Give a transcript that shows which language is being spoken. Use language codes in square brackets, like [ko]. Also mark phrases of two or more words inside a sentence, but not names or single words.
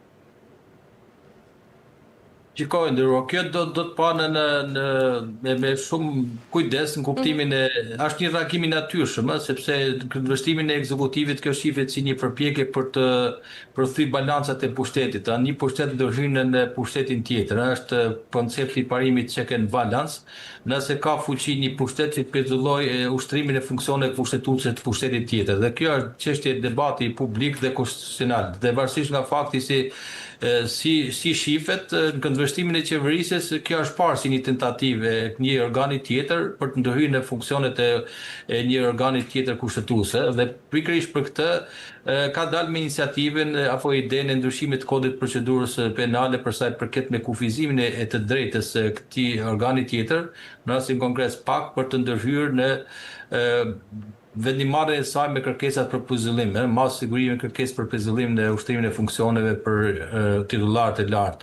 [sq] Shikoj, ndërro, kjo do të panë me shumë kujdes në kuptimin është një reagim i natyrshëm, sepse në vështrimin e ekzekutivit kjo shihet si një përpjekje për të përthyr balancat e pushtetit. Një pushtet ndërhyn në pushtetin tjetër, është koncepti i parimit [en] check and balance, [sq] nëse ka fuqi një pushtet që pezulloj ushtrimin e funksioneve kushtetuese të pushtetit tjetër. Dhe kjo është çështje debati publik dhe konstitucional, dhe varësisht nga fakti si shifet në këndvështrimin e qeverisjes, kjo është parë si një tentativë e një organi tjetër për të ndërhyrë në funksionet e një organi tjetër kushtetuese, dhe pikërisht për këtë ka dalë me iniciativën apo idenë e ndryshimit të kodit procedurës penale për sa i përket me kufizimin e të drejtës këtij organi tjetër, në rastin konkret PAK, për të ndërhyrë në vendimarrjen e saj me kërkesat për pezullim, masë sigurimi kërkesë për pezullim në ushtrimin e funksioneve për titullarët e lartë.